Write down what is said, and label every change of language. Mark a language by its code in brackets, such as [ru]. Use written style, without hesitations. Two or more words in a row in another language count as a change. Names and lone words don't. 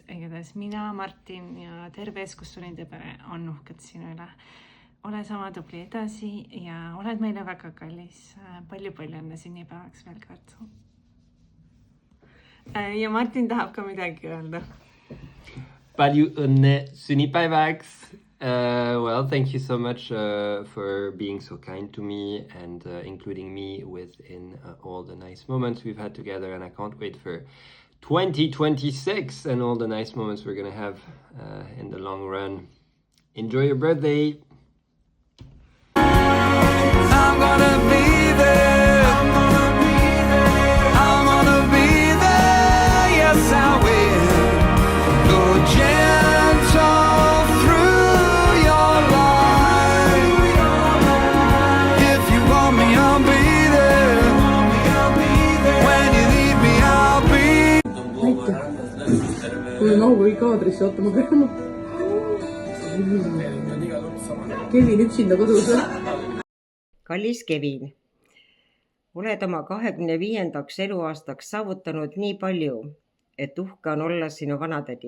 [et] Igatahes mina, Martin ja terve Eskussurinde pere on uhked sinu üle. Ole sama tubli edasi ja oled meile väga kallis. Palju-palju õnne sünnipäevaks veel kord. Ja Martin tahab ka midagi öelda. Palju õnne sünnipäevaks. [en] Well, thank you so much for being so kind to me and including me within all the nice moments we've had together. And I can't wait for 2026 and all the nice moments we're going to have in the long run. Enjoy your birthday. I'm gonna be there. I'm gonna be there. I'm gonna be there. Yes, I will. Go gentle through your life. If you want me, I'll be there. When you need me, I'll be. [et] Kui on auga kaadrisse, oota, ma pean. Kevin üksinda kodus või? Kallis Kevin, oled oma 25. eluaastaks saavutanud nii palju, et uhke on olla sinu vanatädi.